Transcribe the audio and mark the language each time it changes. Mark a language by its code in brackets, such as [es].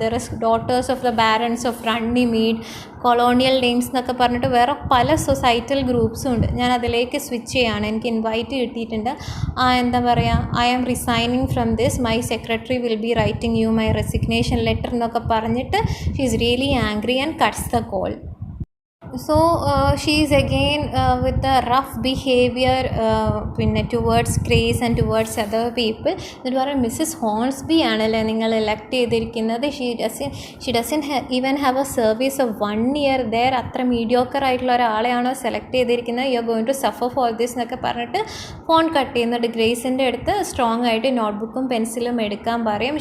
[ml] There is daughters of the barons of റണ്ണിമീഡ്, colonial dames എന്നൊക്കെ പറഞ്ഞിട്ട് വേറെ പല സൊസൈറ്റൽ ഗ്രൂപ്പ്സും ഉണ്ട്. ഞാൻ അതിലേക്ക് സ്വിച്ച് ചെയ്യുകയാണ്, എനിക്ക് ഇൻവൈറ്റ് കിട്ടിയിട്ടുണ്ട്. എന്താ പറയുക, [en] I am resigning from this, my secretary will be writing you my resignation letter [ml] എന്നൊക്കെ പറഞ്ഞിട്ട് [en] She is really angry and cuts the call. So she is again with the rough behavior [ml] പിന്നെ [en] towards Grace and towards other people. [ml] എന്നിട്ട് പറയും, Mrs ഹോൺസ്ബി ആണല്ലേ നിങ്ങൾ elect ചെയ്തിരിക്കുന്നത്, [en] she doesn't even have a service of 1 year there, [ml] അത്ര mediocre ആയിട്ടുള്ള ഒരാളെയാണോ select ചെയ്തിരിക്കുന്നത്, [en] you are going to suffer for this [ml] എന്നൊക്കെ പറഞ്ഞിട്ട് ഫോൺ കട്ട് ചെയ്യുന്നുണ്ട്. ഗ്രേസിൻ്റെ അടുത്ത് സ്ട്രോങ് ആയിട്ട് നോട്ട്ബുക്കും പെൻസിലും എടുക്കാൻ പറയും.